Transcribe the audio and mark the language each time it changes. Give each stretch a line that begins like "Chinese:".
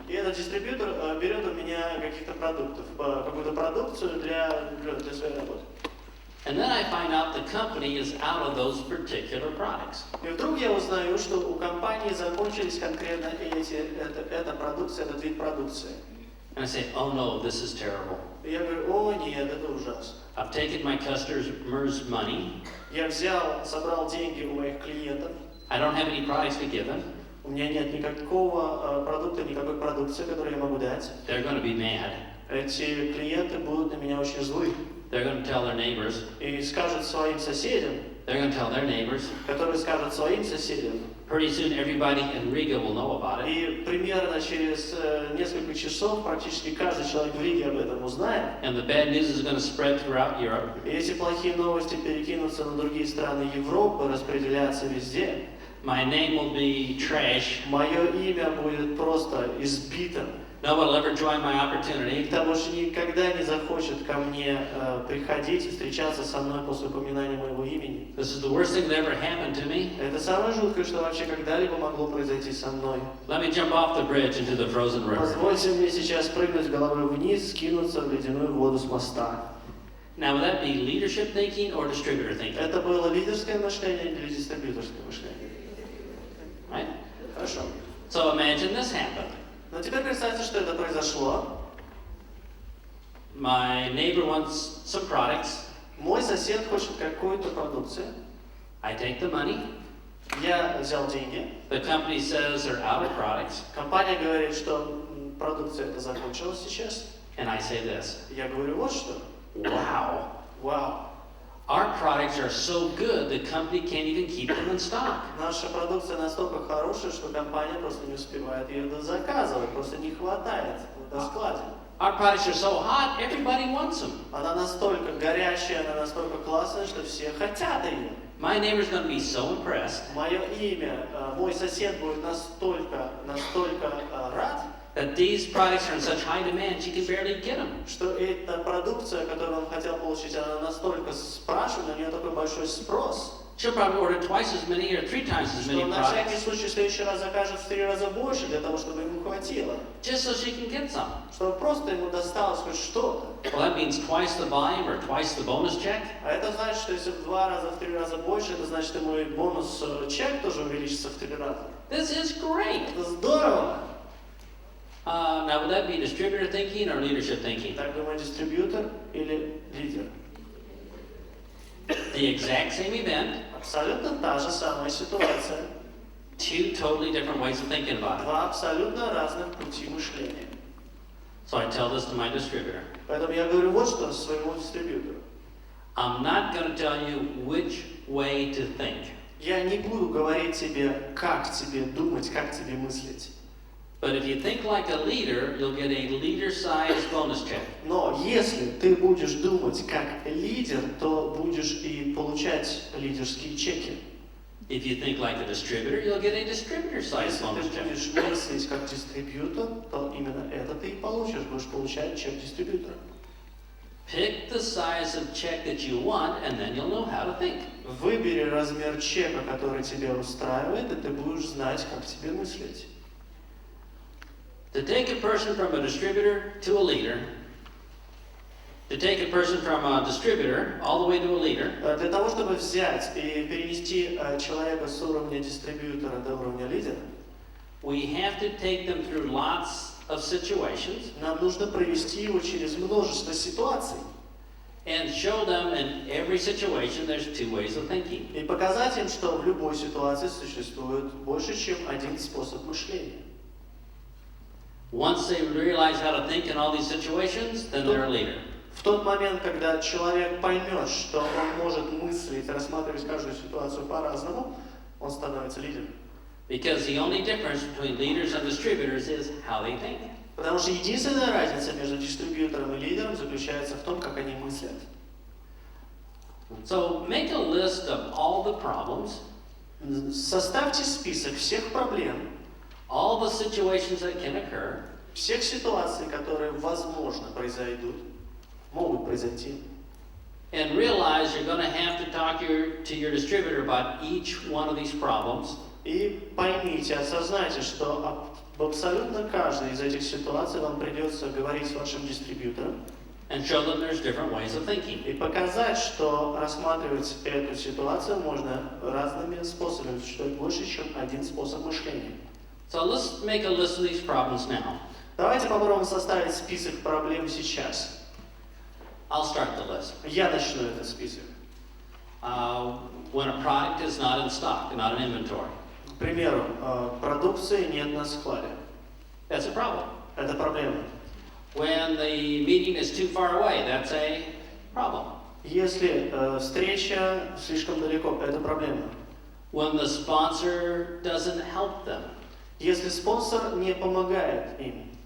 Russian: И этот дистрибьютор берет у меня каких-то продуктов, какую-то продукцию для своей работы.
English: And then I find out the company is out of those particular products.
Russian: И вдруг я узнаю, что у компании закончились конкретно эта продукция, этот вид продукции.
English: And I say, oh no, this is terrible.
Russian: И я говорю, о нет, это ужасно.
English: I've taken my customers' money.
Russian: Я собрал деньги у моих клиентов.
English: I don't have any products to give them.
Russian: У меня нет никакого продукта, никакой продукции, которую я могу дать.
English: They're going to be mad.
Russian: Эти клиенты будут на меня очень злы.
English: They're going to tell their neighbors.
Russian: И скажут своим соседям,
English: They're going to tell their neighbors.
Russian: которые скажут своим соседям.
English: Pretty soon everybody in Riga will know about it.
Russian: И примерно через несколько часов практически каждый человек в Риге об этом узнает.
English: And the bad news is going to spread throughout Europe.
Russian: И эти плохие новости перекинутся на другие страны Европы, распределятся везде.
English: My name will be trash.
Russian: Мое имя будет просто избито.
English: Nobody will ever join my opportunity.
Russian: Никто больше никогда не захочет ко мне приходить и встречаться со мной после упоминания моего имени.
English: This is the worst thing that ever happened to me.
Russian: Это самое жуткое, что вообще когда-либо могло произойти со мной.
English: Let me jump off the bridge into the frozen river.
Russian: Позвольте мне сейчас прыгнуть головой вниз, скинуться в ледяную воду с моста.
English: Now, would that be leadership thinking or distributor thinking?
Russian: Это было лидерское мышление или дистрибьюторское мышление?
English: Right?
Russian: Хорошо.
English: So imagine this happened.
Russian: Но теперь представьте, что это произошло.
English: My neighbor wants some products.
Russian: Мой сосед хочет какую-то продукцию.
English: I take the money.
Russian: Я взял деньги.
English: The company says they're out of products.
Russian: Компания говорит, что продукция эта закончилась сейчас.
English: And I say this.
Russian: Я говорю, вот что.
English: Wow.
Russian: Вау.
English: Our products are so good, the company can't even keep them in stock.
Russian: Наша продукция настолько хорошая, что компания просто не успевает ее дозаказывать, просто не хватает на складе.
English: Our products are so hot, everybody wants them.
Russian: Она настолько горячая, она настолько классная, что все хотят ее.
English: My neighbor's going to be so impressed
Russian: Мое имя, мой сосед будет настолько рад,
English: that these products are in such high demand, she can barely get them.
Russian: что эта продукция, которую он хотел получить, она настолько спрашивает, на нее такой большой спрос,
English: She'll probably order twice as many or 3 times as
Russian: что
English: many
Russian: на всякий
English: products
Russian: случай в следующий раз закажет в 3 раза больше, для того, чтобы ему хватило.
English: just so she can get some.
Russian: Чтобы просто ему досталось хоть что-то.
English: Well, that means twice the volume or twice the bonus check.
Russian: А это значит, что если в 2 раза, в 3 раза больше, это значит, ему и бонус чек тоже увеличится в 3 раза.
English: This is great.
Russian: Это здорово!
English: Now, would that be distributor thinking or leadership thinking?
Russian: Так думает дистрибьютор или лидер?
English: The exact same event,
Russian: Абсолютно та же самая ситуация.
English: 2 totally different ways of thinking about it.
Russian: Два абсолютно разных пути мышления.
English: So I tell this to my distributor.
Russian: Поэтому я говорю вот что своему дистрибьютору.
English: I'm not going to tell you which way to think,
Russian: Я не буду говорить тебе, как тебе думать, как тебе мыслить.
English: but if you think like a leader, you'll get a leader-sized bonus check.
Russian: Но если ты будешь думать как лидер, то будешь и получать лидерские чеки.
English: If you think like a distributor, you'll get a distributor-sized
Russian: Если
English: bonus
Russian: ты
English: check.
Russian: будешь мыслить как дистрибьютор, то именно это ты и получишь, будешь получать чек дистрибьютора.
English: Pick the size of check that you want, and then you'll know how to think.
Russian: Выбери размер чека, который тебя устраивает, и ты будешь знать, как тебе мыслить.
English: To take a person from a distributor to a leader, to take a person from a distributor all the way to a leader,
Russian: Для того, чтобы взять и перенести человека с уровня дистрибьютора до уровня лидера,
English: we have to take them through lots of situations
Russian: нам нужно провести его через множество ситуаций
English: and show them in every situation there's two ways of thinking.
Russian: и показать им, что в любой ситуации существует больше, чем один способ мышления.
English: Once they realize how to think in all these situations, then they're a leader.
Russian: В тот момент, когда человек поймет, что он может мыслить, рассматривать каждую ситуацию по-разному, он становится лидером.
English: Because the only difference between leaders and distributors is how they think.
Russian: Потому что единственная разница между дистрибьютором и лидером заключается в том, как они мыслят.
English: So make a list of all the problems,
Russian: Составьте список всех проблем,
English: all the situations that can occur,
Russian: всех ситуаций, которые, возможно, произойдут, могут произойти.
English: and realize you're going to have to talk to your distributor about each one of these problems.
Russian: И поймите, осознайте, что в абсолютно каждой из этих ситуаций вам придется говорить с вашим дистрибьютором
English: And show them there's different ways of thinking.
Russian: и показать, что рассматривать эту ситуацию можно разными способами, что это больше, чем один способ мышления.
English: So let's make a list of these problems now.
Russian: Давайте попробуем составить список проблем сейчас.
English: I'll start the list.
Russian: Я начну этот список.
English: When a product is not in stock, not in inventory,
Russian: К примеру, продукции нет на складе.
English: that's a problem.
Russian: Это проблема.
English: When the meeting is too far away, that's a problem.
Russian: Если встреча слишком далеко, это проблема.
English: When the sponsor doesn't help them,
Russian: Если спонсор не помогает им,